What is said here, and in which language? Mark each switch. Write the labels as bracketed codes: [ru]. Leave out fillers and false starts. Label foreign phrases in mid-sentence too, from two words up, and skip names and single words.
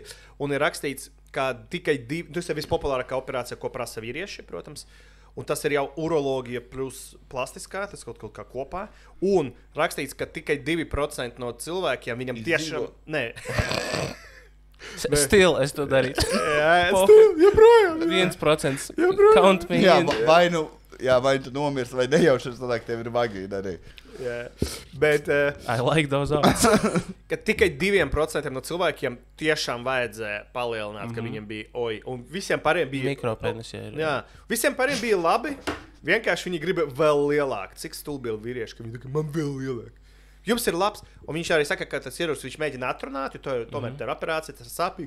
[lv] Un ir rakstīts, ka tikai 2, tas ir vispopulārākā operācija, ko prasa vīrieši, protams. Un tas ir jau uroloģija plus plastiskā, tas kaut kā kopā. Un rakstīts, ka tikai 2% no cilvēkiem viņam tiešām... Nē. Still es to darītu. Jā, joprojām. 1%. [en] Count me [lv] jā, [en] in. [lv] vai tu nomirst, vai nejauši, tad tev ir vagīna arī. [en] Yeah. Bet I like those odds. [lv] ka tikai 2% no cilvēkiem tiešām vajadzēja palielināt, ka viņiem bija oi. Un visiem pārējiem bija mikropenis. Jā, visiem pārējiem bija labi. Vienkārši viņi grib vēl lielāk. Cik stulbi ir vīrieši, ka viņi tā, man vēl lielāk. Jums ir labs, un viņš arī saka, ka tas ierocis viņš mēģina atrunāt, jo tomēr tā ir operācija, tas ir sāpīgi.